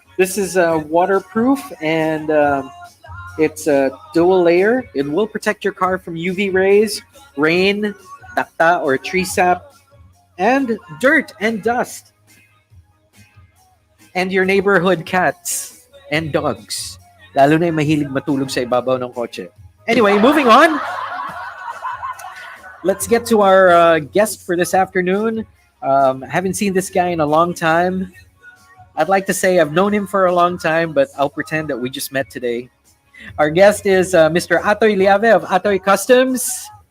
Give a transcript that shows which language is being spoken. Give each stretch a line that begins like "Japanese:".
English: This is waterproof and it's a dual layer. It will protect your car from UV rays, rain, dakta or tree sap, and dirt and dust. And your neighborhood cats and dogs.
Filipino: Lalo na yung mahilig matulog sa ibabaw ng kotse.
English: Anyway, moving on. Let's get to our guest for this afternoon. Haven't seen this guy in a long time. I'd like to say I've known him for a long time, but I'll pretend that we just met today. Our guest is Mr. Atoy Llave of Atoy Customs.